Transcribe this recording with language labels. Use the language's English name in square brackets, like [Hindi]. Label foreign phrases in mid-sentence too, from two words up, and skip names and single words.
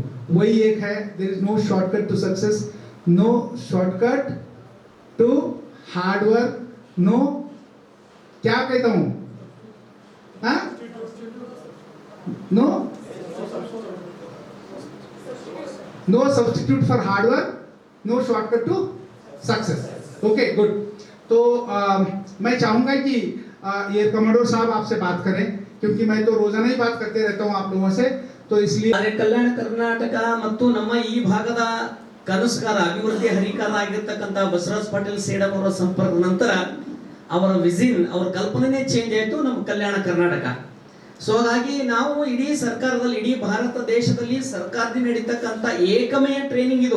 [Hindi] वही एक है, [English] there is no shortcut to success, no shortcut to hard work, no [Hindi] क्या कहता हूँ, [English] no substitute for hard work, no shortcut to success. okay, good. [Hindi] तो मैं चाहूंगा कि ये कमांडर साहब आपसे बात करें, क्योंकि मैं तो रोजाना ही बात करते रहता हूँ आप लोगों से, तो इसलिए [Kannada] ಕಲ್ಯಾಣ ಕರ್ನಾಟಕ ಮತ್ತು ನಮ್ಮ ಈ ಭಾಗದ ಕನಸುಗಾರ ಅಭಿವೃದ್ಧಿ ಹರಿಕಾರ ಆಗಿರ್ತಕ್ಕಂಥ ಬಸವರಾಜ್ ಪಾಟೀಲ್ ಸೇಡಂ ಅವರ ಸಂಪರ್ಕದ ನಂತರ ಅವರ ವಿಷನ್, ಅವರ ಕಲ್ಪನೆನೇ ಚೇಂಜ್ ಆಯಿತು ನಮ್ಮ ಕಲ್ಯಾಣ ಕರ್ನಾಟಕ. ಸೊ ಹಾಗಾಗಿ ನಾವು ಇಡೀ ಸರ್ಕಾರದಲ್ಲಿ, ಇಡೀ ಭಾರತ ದೇಶದಲ್ಲಿ ಸರ್ಕಾರದಿಂದ ನಡೀತಕ್ಕಂಥ ಏಕಮೇಯ ಟ್ರೈನಿಂಗ್ ಇದು.